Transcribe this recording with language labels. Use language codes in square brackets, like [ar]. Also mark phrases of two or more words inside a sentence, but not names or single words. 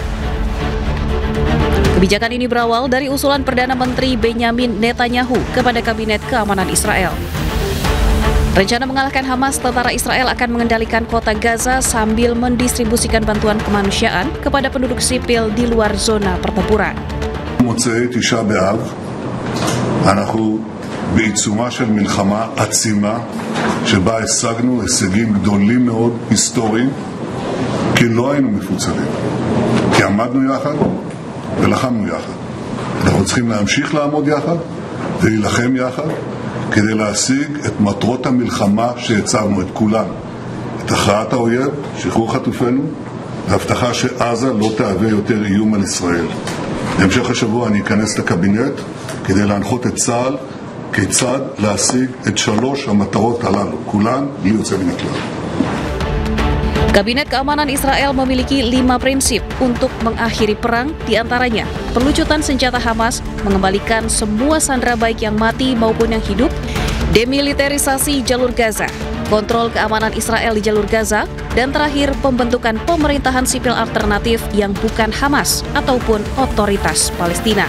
[id] Kebijakan ini berawal dari usulan Perdana Menteri Benjamin Netanyahu kepada Kabinet Keamanan Israel. Rencana mengalahkan Hamas, tentara Israel akan mengendalikan kota Gaza sambil mendistribusikan bantuan kemanusiaan kepada penduduk sipil di luar zona pertempuran. [he] מוצאי תשעה באב אנחנו בעיצומה של מלחמה עצימה שבה השגנו הישגים גדולים מאוד היסטוריים כי לא היינו מפוצלים, כי עמדנו יחד ולחמנו יחד. אנחנו צריכים להמשיך לעמוד יחד ולהילחם יחד כדי להשיג את מטרות המלחמה שהצבנו, את כולן. את הכרעת האויב, שחרור חטופינו, והבטחה שעזה לא תהווה יותר איום על ישראל. בהמשך השבוע אני אכנס לקבינט כדי להנחות את צה"ל כיצד להשיג את שלוש המטרות הללו, כולן בלי יוצא מן הכלל. [id] Kabinet Keamanan Israel memiliki 5 prinsip untuk mengakhiri perang, diantaranya pelucutan senjata Hamas, mengembalikan semua sandera baik yang mati maupun yang hidup, demilitarisasi jalur Gaza, kontrol keamanan Israel di jalur Gaza, dan terakhir pembentukan pemerintahan sipil alternatif yang bukan Hamas ataupun otoritas Palestina.